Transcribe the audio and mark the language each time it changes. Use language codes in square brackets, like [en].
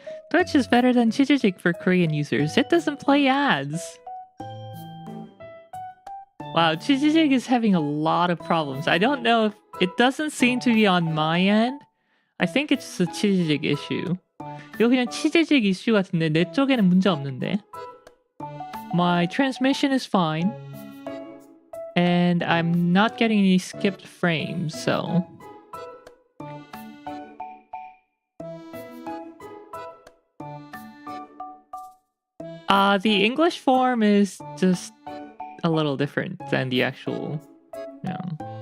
[en] Twitch is better than Chijijik for Korean users. It doesn't play ads. Wow, Chijijik is having a lot of problems. I don't know if it doesn't seem to be on my end. I think it's a Chijijik issue. [ko] 이거 그냥 Chijijik 이슈 같은데 내 쪽에는 문제 없는데. [en] My transmission is fine. And I'm not getting any skipped frames, so. The English form is just a little different than the actual, you know.